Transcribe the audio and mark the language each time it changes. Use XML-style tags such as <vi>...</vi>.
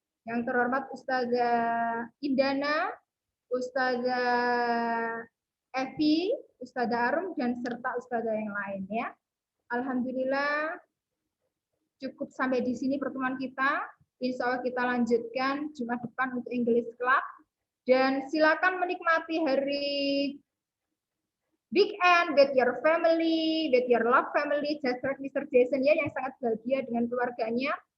<id>Yang terhormat Ustazah Indana, Ustazah Evi, Ustazah Arum, dan serta ustadzah yang lain ya. Alhamdulillah cukup sampai di sini pertemuan kita. Insya Allah kita lanjutkan Jumat depan untuk English Club. Dan silakan menikmati hari weekend</id> <en>with your family, with your love family, just like Mr.</en> <id>Jason ya, yang sangat bahagia dengan keluarganya.</id>